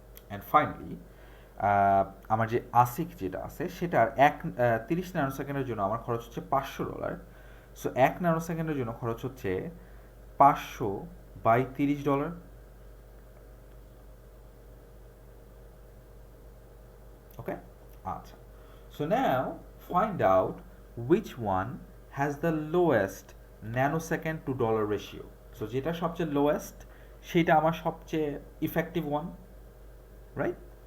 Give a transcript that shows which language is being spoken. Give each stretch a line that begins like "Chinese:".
Bangla: And finally আমার যে আসিক যেটা আছে সেটার 30 ন্যানোসেকেন্ডের জন্য আমার খরচ হচ্ছে $500, সো 1 ন্যানোসেকেন্ডের জন্য খরচ হচ্ছে 500/30 ডলার।
English: Okay, আচ্ছা, so now find out which one has the lowest nanosecond to dollar ratio.
Bangla: So যেটা সবচেয়ে লোয়েস্ট সেটা আমার সবচেয়ে ইফেক্টিভ ওয়ান, রাইট?